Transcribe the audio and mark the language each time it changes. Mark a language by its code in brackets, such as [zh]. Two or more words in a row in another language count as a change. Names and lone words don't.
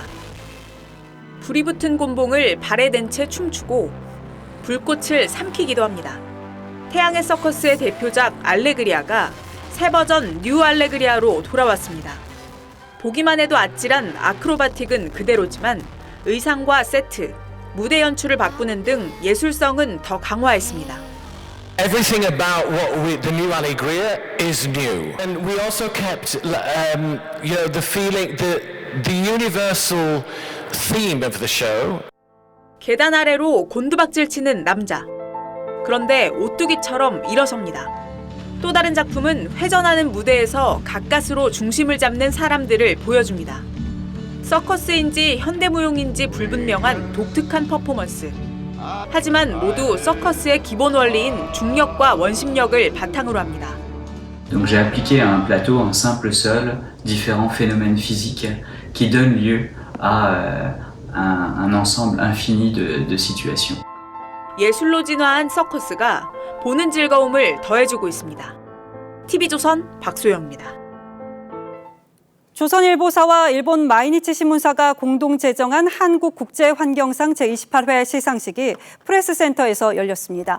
[ko] 불이 붙은 곤봉을 발에 댄 채 춤추고 불꽃을 삼키기도 합니다. 태양의 서커스의 대표작 알레그리아가 새 버전 뉴 알레그리아로 돌아왔습니다. 보기만 해도 아찔한 아크로바틱은 그대로지만 의상과 세트, 무대 연출을 바꾸는 등 예술성은 더 강화했습니다. [en] Everything about the new Allegria is new, and we also kept, the feeling, the universal theme of the show. [ko] 계단 아래로 곤두박질 치는 남자. 그런데 오뚜기처럼 일어섭니다. 또 다른 작품은 회전하는 무대에서 가까스로 중심을 잡는 사람들을 보여줍니다. 서커스인지 현대무용인지 불분명한 독특한 퍼포먼스. 하지만 모두 서커스의 기본 원리인 중력과 원심력을 바탕으로 합니다. [fr] Donc j'ai appliqué à un plateau un simple sol différents phénomènes physiques qui donnent lieu à un ensemble infini de situations. [ko] 예술로 진화한 서커스가 보는 즐거움을 더해주고 있습니다. TV조선 박소영입니다. 조선일보사와 일본 마이니치 신문사가 공동 제정한 한국국제환경상 제28회 시상식이 프레스센터에서 열렸습니다.